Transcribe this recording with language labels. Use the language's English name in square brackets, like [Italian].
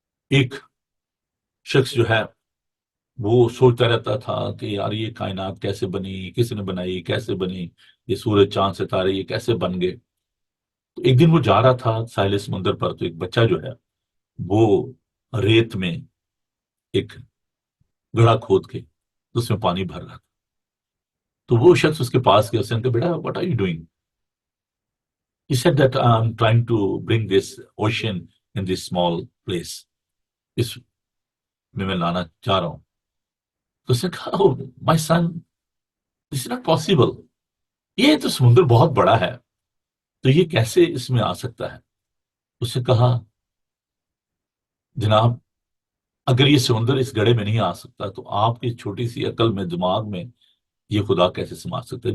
[Urdu] ایک شخص جو ہے وہ سوچتا رہتا تھا کہ یار یہ کائنات کیسے بنی, کس نے بنائی, کیسے بنی, یہ سورج چاند ستارے یہ کیسے بن گئے. تو ایک دن وہ جا رہا تھا ساحل سمندر پر, تو ایک بچہ جو ہے وہ ریت میں ایک گڑھا کھود کے اس میں پانی بھر رہا تھا. تو وہ شخص اس کے پاس گیا, اس نے کہا بیٹا [English] What are you doing. He said that I'm trying to bring this ocean in this small place. [Urdu] اس میں لانا چاہ رہا ہوں. تو اس نے کہا [English] my son this is not possible, [Urdu] یہ تو سمندر بہت بڑا ہے, تو یہ کیسے اس میں آ سکتا ہے. اس نے کہا جناب اگر یہ سمندر اس گڑھے میں نہیں آ سکتا تو آپ کی چھوٹی سی عقل میں, دماغ میں یہ خدا کیسے سما سکتا ہے.